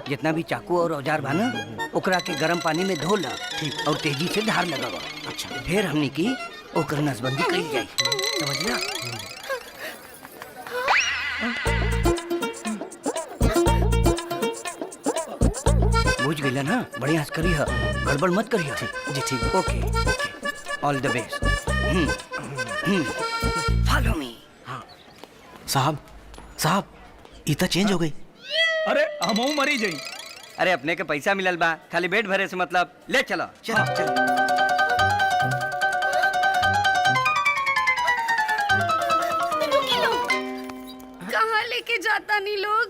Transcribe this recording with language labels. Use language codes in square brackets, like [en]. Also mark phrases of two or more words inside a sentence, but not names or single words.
[bho] जितना भी चाकू और औजार बा ना, ओकरा के गर्म पानी में धो ला और तेजी से धार लगावा। अच्छा, फिर हमनी की ओकर नसबंदी करी जाई, समझ ना? बुझ गईला ना? बढ़िया से करी है, गड़बड़ मत करी है। जी ठीक, [en] Okay okay, all the best. Follow me. [bho] साहब साहब, इतना चेंज हो गई। अरे हमहू मरी जाई। अरे अपने के पैसा मिलल बा, खाली पेट भरे से मतलब। ले चलो चलो चलो। कहाँ लेके जाता नहीं लोग?